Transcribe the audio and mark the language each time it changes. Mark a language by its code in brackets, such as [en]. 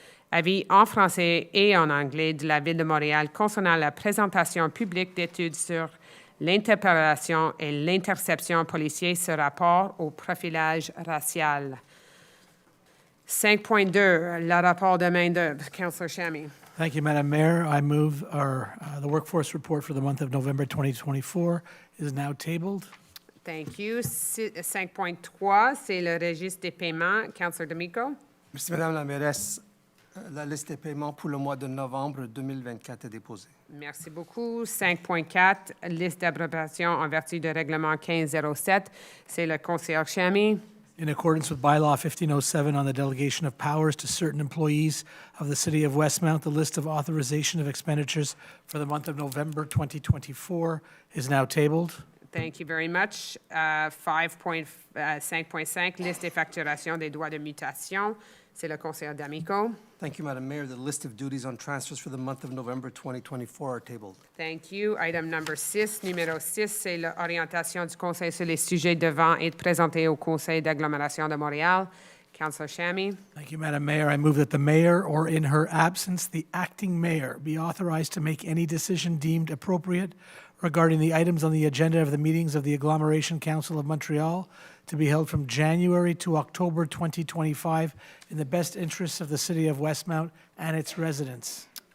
[fr] Avis en français et en anglais de la Ville de Montréal concernant la présentation publique d'études sur l'interpellation et l'interception policière, ce rapport au profilage racial. 5.2, le rapport de main-d'œuvre. [en] Councillor Chamy. Thank you, Madam Mayor. I move the workforce report for the month of November 2024 is now tabled. Thank you. [fr] 5.3, c'est le registre des paiements. [en] Councillor D'Amico. [fr] Merci, Madame la Mairesse. La liste des paiements pour le mois de novembre 2024 est déposée. Merci beaucoup. 5.4, liste d'approbation en vertu de règlement 1507. C'est le conseiller Chamy. [en] in accordance with Bylaw 1507 on the delegation of powers to certain employees of the City of Westmount, the list of authorization of expenditures for the month of November 2024 is now tabled. Thank you very much. [fr] 5.5, liste des facturations des droits de mutation. C'est le conseiller d'Amico. [en] Thank you, Madam Mayor. The list of duties on transfers for the month of November 2024 are tabled. Thank you. Item number 6, [fr] numéro 6, c'est l'orientation du Conseil sur les sujets devant être présentés au Conseil d'agglomération de Montréal. [en] Councillor Shammy. Thank you, Madam Mayor. I move that the mayor, or in her absence, the acting mayor, be authorized to make any decision deemed appropriate regarding the items on the agenda of the meetings of the Agglomeration Council of Montreal to be held from January to October 2025 in the best interests of the City of Westmount and its residents.